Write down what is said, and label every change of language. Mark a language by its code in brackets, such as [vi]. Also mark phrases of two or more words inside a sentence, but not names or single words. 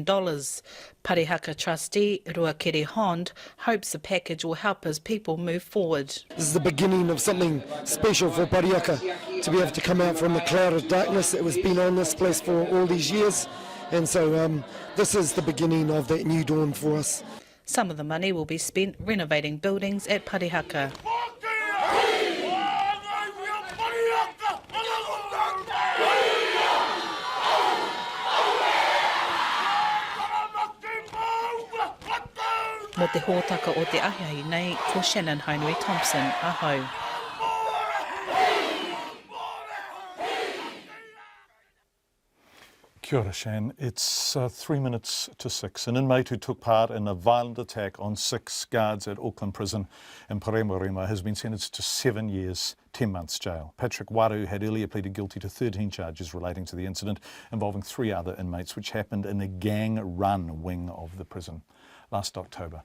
[en] Parihaka trustee Ruakere Hond hopes the package will help his people move forward. This is the beginning of something special for Parihaka, to be able to come out from the cloud of darkness that was been on this place for all these years. And so this is the beginning of that new dawn for us. Some of the money will be spent renovating buildings at Parihaka. [mi] Mo te hōtaka o te ahiahi nei, ko Shannon Hainui Thompson, ahau. Kia ora, Shan. [en] It's 3 minutes to 6. An inmate who took part in a violent attack on 6 guards at Auckland Prison in Paremarima has been sentenced to 7 years, 10 months jail. Patrick Waru had earlier pleaded guilty to 13 charges relating to the incident involving 3 other inmates, which happened in a gang-run wing of the prison last October.